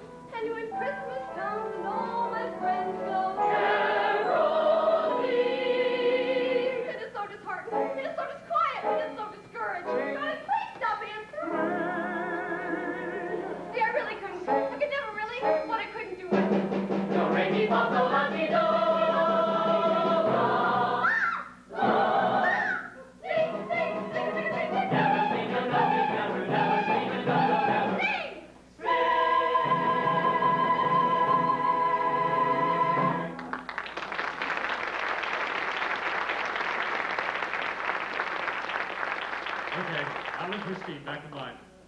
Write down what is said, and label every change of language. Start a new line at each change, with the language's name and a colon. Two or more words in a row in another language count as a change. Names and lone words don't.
English: And when Christmas comes and all my friends go caroling, it is so disheartening, it is so disquiet, it is so discouraged. God, please stop answering. See, I really couldn't. I could never really. What I couldn't do was... Do, re, mi, fa, sol, la, si, do. Sing, sing, sing, sing, sing, sing. Never sing a nothing, never, never sing a no, never. Sing! Okay, Alan and Christine, back in line.